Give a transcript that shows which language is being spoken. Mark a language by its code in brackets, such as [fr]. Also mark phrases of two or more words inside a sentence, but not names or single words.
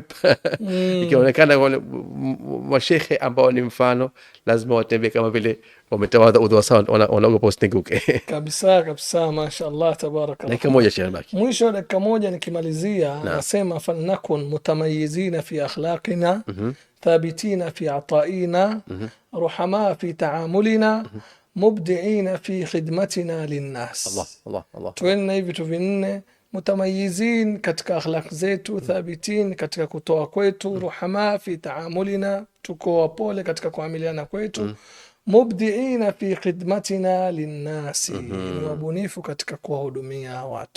[sw] Ikionekana wale mashekhe ambao ni mfano lazima watembee kama vile wametawadha udhu sawa, wanaogopa usitenguke. [ar] Kabisa, ما شاء الله، تبارك الله. [sw] Dakika moja Sheikh baki, mwisho dakika moja nikimalizia, nasema [ar] فلنكن متميزين في أخلاقنا ثابتين في عطائنا رحماء في تعاملنا مبدعين في خدمتنا للناس. [sw] Allah. Tuwe hivi vitu vinne: mutamayizin katika akhlaq zetu, thabitin katika kutoa kwetu, [ar] رحماء في تعاملنا, [sw] tuko wapole katika kuamiliana kwetu, [ar] مبدعين في خدمتنا للناس, [sw] ni wabunifu katika kuwahudumia watu.